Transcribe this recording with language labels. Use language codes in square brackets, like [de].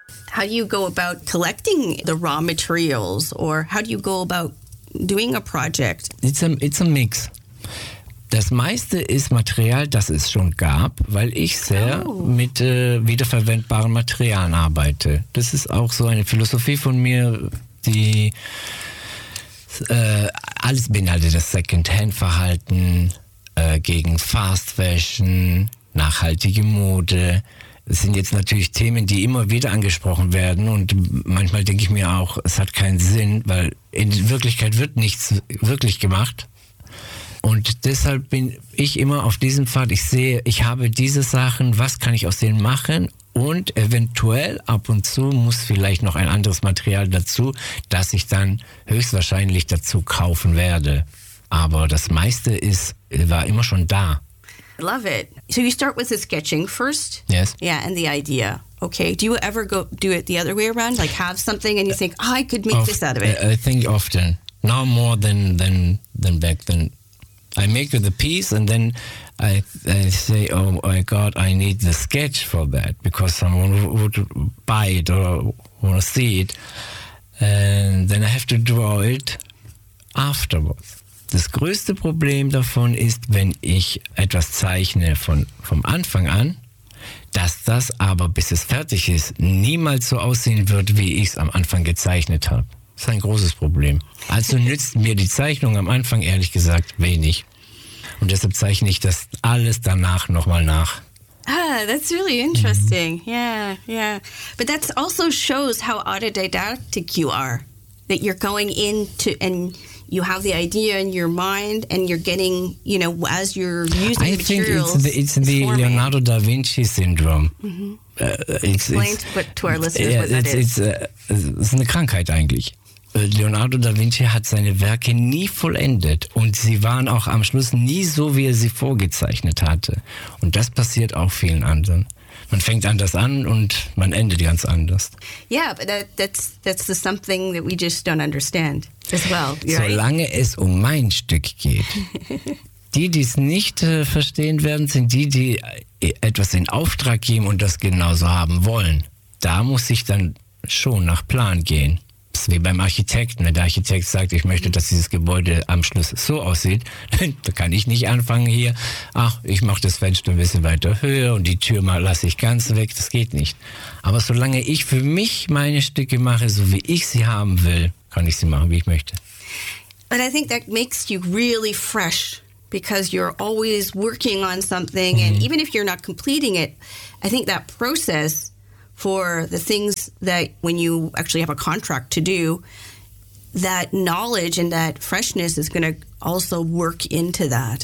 [en] How do you go about collecting the raw materials, or how do you go about doing a project? It's a mix. [de] Das meiste ist Material, das es schon gab, weil ich sehr mit wiederverwendbaren Materialien arbeite. Das ist auch so eine Philosophie von mir, die alles beinhaltet, das Second-Hand-Verhalten gegen Fast Fashion, nachhaltige Mode. Das sind jetzt natürlich Themen, die immer wieder angesprochen werden, und manchmal denke ich mir auch, es hat keinen Sinn, weil in Wirklichkeit wird nichts wirklich gemacht. Und deshalb bin ich immer auf diesem Pfad. Ich sehe, ich habe diese Sachen, was kann ich aus denen machen? Und eventuell ab und zu muss vielleicht noch ein anderes Material dazu, das ich dann höchstwahrscheinlich dazu kaufen werde. Aber das meiste ist, war immer schon da. [en] I love it. So you start with the sketching first? Yes. Yeah, and the idea. Okay, do you ever go do it the other way around? Like have something and you think, oh, I could make this out of it. I think often, now more than back then. I make the piece and then I say, oh my God, I need the sketch for that because someone would buy it or want to see it. And then I have to draw it afterwards. [de] Das größte Problem davon ist, wenn ich etwas zeichne vom Anfang an, dass das aber, bis es fertig ist, niemals so aussehen wird, wie ich es am Anfang gezeichnet habe. Das ist ein großes Problem. Also nützt mir die Zeichnung am Anfang ehrlich gesagt wenig. Und deshalb zeichne ich das alles danach nochmal nach. [en] Ah, that's really interesting. Mm-hmm. Yeah, yeah. But that also shows how autodidactic you are. That you're going into and you have the idea in your mind and you're getting, you know, as you're using materials. I think it's the Leonardo da Vinci syndrome. Mm-hmm. Explain to our listeners what that is. [de] Es ist eine Krankheit eigentlich. Leonardo da Vinci hat seine Werke nie vollendet und sie waren auch am Schluss nie so, wie er sie vorgezeichnet hatte. Und das passiert auch vielen anderen. Man fängt anders an und man endet ganz anders. [en] Yeah, but that's the something that we just don't understand as well. [de] Solange es um mein Stück geht. Die es nicht verstehen werden, sind die, die etwas in Auftrag geben und das genauso haben wollen. Da muss ich dann schon nach Plan gehen. Das ist wie beim Architekten. Wenn der Architekt sagt, ich möchte, dass dieses Gebäude am Schluss so aussieht, dann kann ich nicht anfangen hier. Ach, ich mache das Fenster ein bisschen weiter höher und die Tür mal lasse ich ganz weg. Das geht nicht. Aber solange ich für mich meine Stücke mache, so wie ich sie haben will, kann ich sie machen, wie ich möchte. [en] But I think that makes you really fresh, because you're always working on something. Mm-hmm. And even if you're not completing it, I think that process for the things that when you actually have a contract to do, that knowledge and that freshness is going to also work into that,